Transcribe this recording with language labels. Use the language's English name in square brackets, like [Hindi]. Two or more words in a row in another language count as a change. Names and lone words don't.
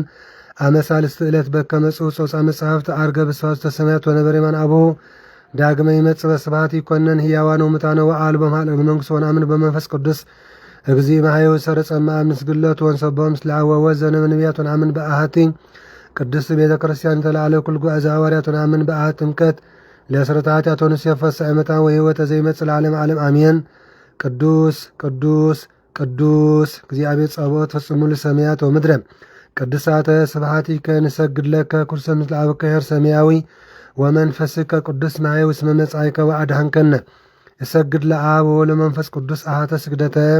[Geez] አመ ሣልስት ዕለት በከመ ጽሑፍ ጾጽአ መጽሐፍት ዐርገ በስብሐተ ሰማያት ወነበረ የማነ አቡሁ ዳግመ ይመጽእ በስብሐት ይኰነን ሕያዋነ ወሙታነ ወአልቦ እምኀለቅ መንግሥቱ ወነአምን በመንፈስ ቅዱስ እግዚእ መሐየው ሰረጸ እምአብ ንስግደቱ ወንሰብሖ ምስለ አብ ወወልድ ዘነቢያት ወነአምን በአሐቲ ቅድስት ቤተ ክርስቲያን ተለዓለ ኩል ጉባኤ ዘሐዋርያት ወነአምን በአሐቲ ጥምቀት ለስርዓተ ኃጢአት ወንሴፈ ሰዓመታ ወሕይወተ ዘይመጽእ ለዓለመ ዓለም አሜን። ቅዱስ ቅዱስ ቅዱስ እግዚአብሔር ጸባኦት ፈጽሙ ለሰማያት ወምድረ ቅዱሳተ ስብሐቲከ ንሰግድ ለከ ኩልሰ ምስለ አብከ ኄር ሰማያዊ ወመንፈስከ ቅዱስ መሐየው እስመ መጻእከ ወአድኃንከነ እሰግድ ለአብ ወወልድ ወመንፈስ ቅዱስ አሐተ ስግደተ